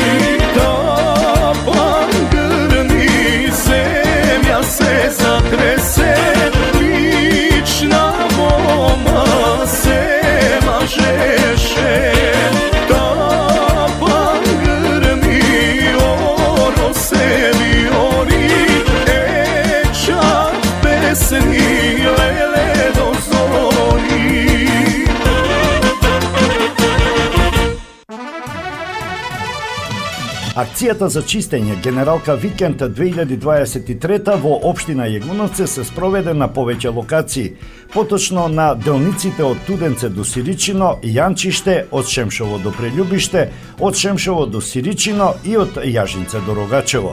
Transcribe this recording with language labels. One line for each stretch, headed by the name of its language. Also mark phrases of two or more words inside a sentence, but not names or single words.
Macedonian: Taban grni, zemlja se zatrese, vična moma se mažeše. Taban grni, oro se viori, čak pesni lele do zori. Акцијата за чистење Генералка Викенд 2023 во општина Јегуновце се спроведе на повеќе локации, поточно на делниците од Туденце до Сиричино, Јанчиште, од Шемшово до Прелюбиште, од Шемшово до Сиричино и од Јажинце до Рогачево.